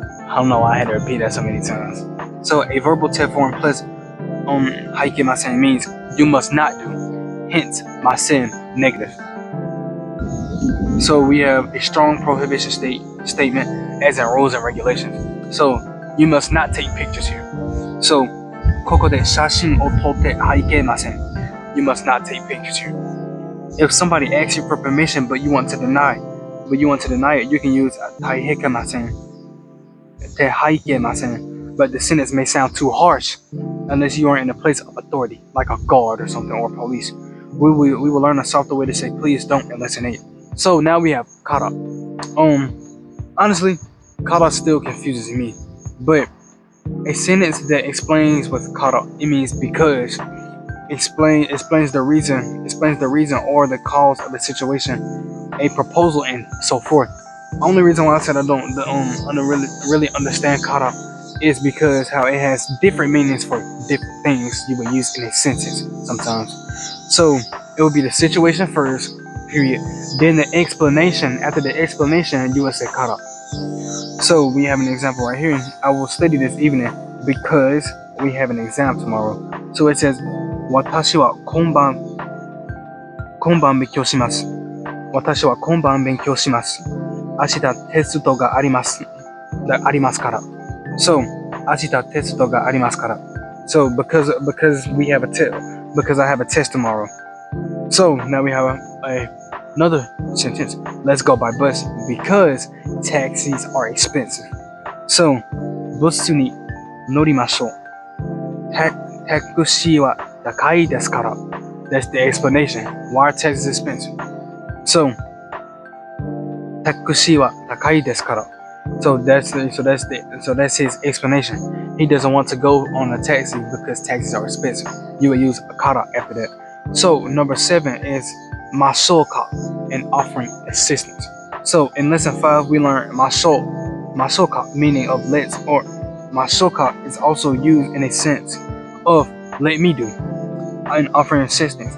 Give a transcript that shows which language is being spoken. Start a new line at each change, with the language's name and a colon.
English: I don't know why I had to repeat that so many times. So a verbal te form plus
Japanese: はいけません
English: means you must not do. Hence, ません negative. So we have a strong prohibition statement as in rules and regulations. So you must not take pictures here.
Japanese: So ここで写真を撮ってはいけません.
English: You must not take pictures here. If somebody asks you for permission but you want to deny it, you can use
Japanese: はいけません. はいけません.
English: But the sentence may sound too harsh unless you are in a place of authority, like a guard or something, or police. We will learn a softer way to say please don't and listen in. So now we have kara. Honestly, kara still confuses me, but a sentence that explains what kara it means because explains the reason or the cause of the situation, a proposal, and so forth. Only reason why I said I don't really understand kara is because how it has different meanings for different things you would use in a sentence sometimes. So it would be the situation first, period. Then the explanation. After the explanation, you would say kara. So we have an example right here. I will study this evening because we have an exam tomorrow.
Japanese: So it says, 私は今晩勉強します。私は今晩勉強します。明日テストがあります。ありますから。 So, 明日テストがありますから。
English: So, because we have because I have a test tomorrow. So, now we have another sentence. Let's go by bus because taxis are expensive.
Japanese: So, バスに乗りましょう。タクシーは高いですから。
English: That's the explanation. Why are taxis expensive?
Japanese: So, タクシーは高いですから。
English: So that's his explanation. He doesn't want to go on a taxi because taxis are expensive. You will use a kara after that. So number 7 is mashoka and offering assistance. So in lesson 5 we learned mashoka meaning of let's, or mashoka is also used in a sense of let me do and offering assistance.